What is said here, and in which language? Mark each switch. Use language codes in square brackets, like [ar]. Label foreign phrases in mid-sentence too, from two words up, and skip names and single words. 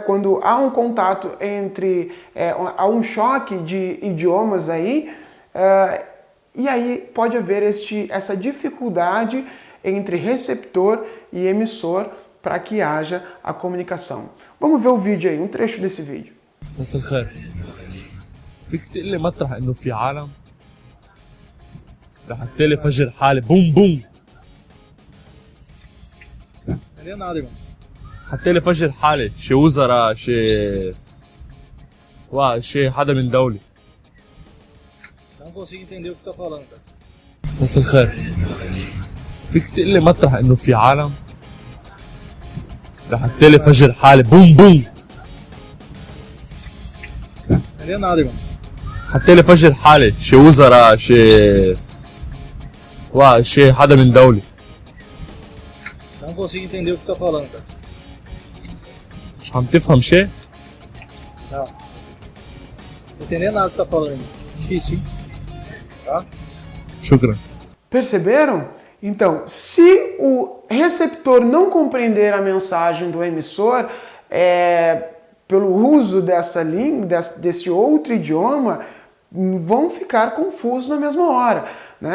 [pt] Quando há um contato entre, há um choque de idiomas aí, e aí pode haver essa dificuldade entre receptor e emissor para que haja a comunicação. Vamos ver o vídeo aí, um trecho desse vídeo. [ar] مساء الخير. فيك تقول لي مطرح انه في عالم رح تالي فجر حالي بوم بوم. [pt] Entendeu nada, irmão. [ar] حتالي فجر حالي شي وزراء شي حدا من دولة. [pt] Não consigo entender o que você tá falando, cara. [ar] مساء الخير. فيك تقول لي مطرح انه في عالم رح تالي فجر حالي بوم بوم. [pt] Entendeu nada, irmão. [ar] حتالي فجر حالي شي وزراء شي حدا من دولة. [pt] Não consigo entender o que você tá falando, cara. [ar] مش عم تفهم شي؟ [pt] Não. Não entendendo nada do que você tá falando, irmão. Difícil, hein? Tá? [ar] شكرا. [pt] Perceberam? Então, se o receptor não compreender a mensagem do emissor, pelo uso dessa língua, desse outro idioma, vão ficar confusos na mesma hora, né?